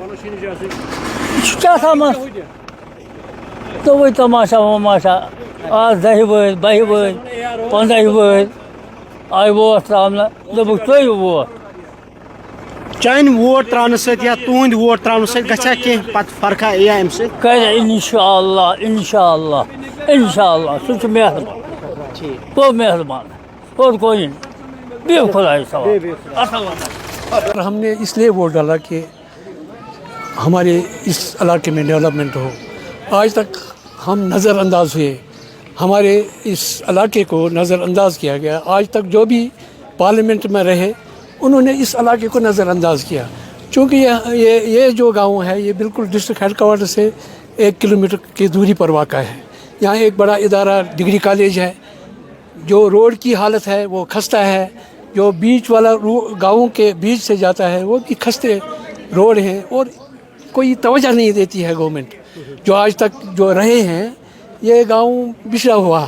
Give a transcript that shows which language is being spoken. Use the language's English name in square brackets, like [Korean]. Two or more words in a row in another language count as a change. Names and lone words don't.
[Kashmiri] یہِ چھُ کیٛاہ تھامَتھ تُہۍ تماشا وماشا آز 10 وٲرۍ 12 وٲرۍ 15 وٲرۍ آیہِ ووٹ ترٛاونہٕ دوٚپُکھ ترٛٲیِو ووٹ چانہِ ووٹ تراونہٕ سۭتۍ یا تُہنٛدِ ووٹ تراونہٕ سۭتۍ گژھیا کینٛہہ پتہٕ فرقا یِیا اَمہِ سۭتۍ کرِ اِنشاءاللہ اِنشاءاللہ اِنشاءاللہ سُہ چھُ مہربان گوٚو مہربان [Urdu] اور کوئی نہیں [Kashmiri] بِہِو خۄدایَس حوالہٕ [Urdu] ہم نے اس لیے ووٹ ڈالا کہ ہمارے اس علاقے میں ڈیولپمنٹ ہو آج تک ہم نظر انداز ہوئے ہمارے اس علاقے کو نظر انداز کیا گیا آج تک جو بھی پارلیمنٹ میں رہے انہوں نے اس علاقے کو نظر انداز کیا چونکہ یہ جو گاؤں ہے یہ بالکل [English] district headquarter [Urdu] سے 1 کلومیٹر کی دوری پر واقع ہے یہاں ایک بڑا ادارہ [English] degree college [Urdu] ہے جو روڈ کی حالت ہے وہ خستہ ہے جو بیچ والا گاؤں کے بیچ سے جاتا ہے وہ بھی خستے روڈ ہیں اور کوئی توجہ نہیں دیتی ہے گورنمنٹ جو آج تک جو رہے ہیں یہ گاؤں بچھڑا ہوا